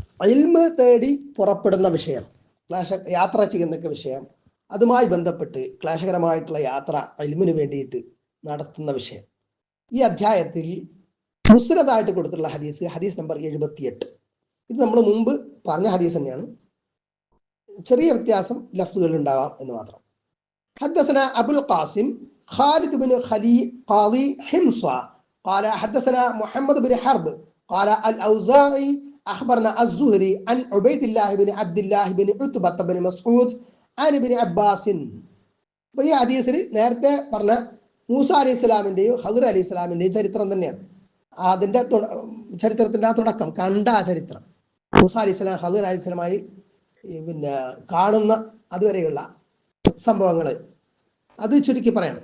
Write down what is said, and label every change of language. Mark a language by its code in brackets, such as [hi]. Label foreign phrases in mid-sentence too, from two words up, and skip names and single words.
[ml] ഇൽമ് തേടി പുറപ്പെടുന്ന വിഷയം, യാത്ര ചെയ്യുന്നൊക്കെ വിഷയം, അതുമായി ബന്ധപ്പെട്ട് ക്ലേശകരമായിട്ടുള്ള യാത്ര ഇൽമിന് വേണ്ടിയിട്ട് നടത്തുന്ന വിഷയം, ഈ അധ്യായത്തിൽ മുസ്നദായിട്ട് കൊടുത്തിട്ടുള്ള ഹദീസ് നമ്പർ 78. ഇത് നമ്മൾ മുമ്പ് പറഞ്ഞ ഹദീസ് തന്നെയാണ്, ചെറിയ വ്യത്യാസം ലഫ്സുകൾ ഉണ്ടാവാം എന്ന് മാത്രം. [ar] حدثنا أبو القاسم خالد بن قاضي حمصة قال حدثنا محمد بن حرب قال الأوزاعي أخبرنا الزهري عن عبيد الله بن عبد الله بن عتبة بن مسعود عن ابن عباس. [ml] ഈ ഹദീസിൽ നേരത്തെ പറഞ്ഞ മൂസ [ar] عليه السلام [ml] ഖദർ [ar] عليه السلام [ml] ചരിത്രം തന്നെയാണ്. അതിന്റെ ചരിത്രത്തിന്റെ ആ തുടക്കം, കണ്ട ആ ചരിത്രം, മൂസ [ar] عليه السلام [ml] ഖദർ [ar] عليه السلام [ml] പിന്നെ കാണുന്ന അതുവരെയുള്ള സംഭവങ്ങൾ, അത് ചുരുക്കി പറയണം.